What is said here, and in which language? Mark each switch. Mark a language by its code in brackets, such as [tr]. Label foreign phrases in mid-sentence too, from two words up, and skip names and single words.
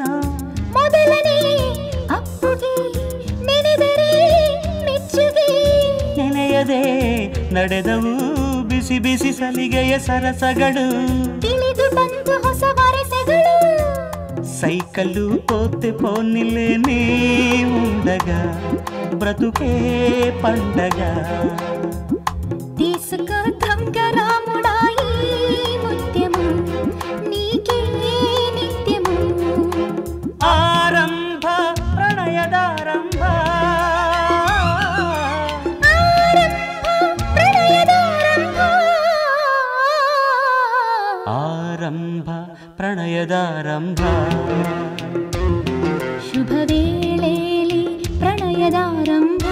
[kn] ಮೊದಲನೇ ಅಪ್ಪುಗೆ ನೆನೆದರೆ ಮೆಚ್ಚುಗೆ, ನೆನೆಯದೆ ನಡೆದವು ಬಿಸಿ ಬಿಸಿ ಸಲಿಗೆಯ ಸರಸಗಳು, ತಿಳಿದು ಬಂತು ಹೊಸ ವರಸೆಗಳು. [te] సైకిల్లు పోతే పోనీలే నీ ఉండగ బ్రతుకే పండగ. తీసుకో తంగరాముడాయి ముత్యము నీకే నిత్యము. [kn] ಆರಂಭ ಪ್ರಣಯದಾರಂಭ, ಆರಂಭ ಪ್ರಣಯದಾರಂಭ. ಶುಭ ವೇಳೆಯಲ್ಲಿ ಪ್ರಣಯದಾರಂಭ.